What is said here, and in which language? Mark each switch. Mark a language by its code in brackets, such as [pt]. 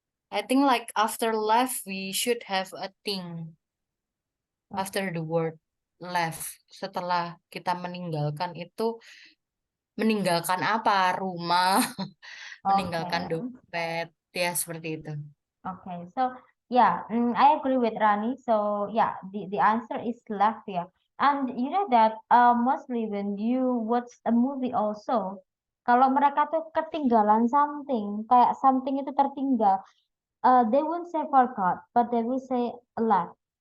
[en] I think like after left we should have a thing after the word left. [id] Setelah kita meninggalkan itu meninggalkan apa? Rumah, meninggalkan [en] Okay. [id] dompet, ya seperti itu. [en] Okay. So yeah, I agree with Rani. So yeah, the answer is left here. And you know that mostly when you watch a movie also, [id] kalau mereka tuh ketinggalan something, kayak something itu tertinggal, [en] they won't say forgot, but they will say left.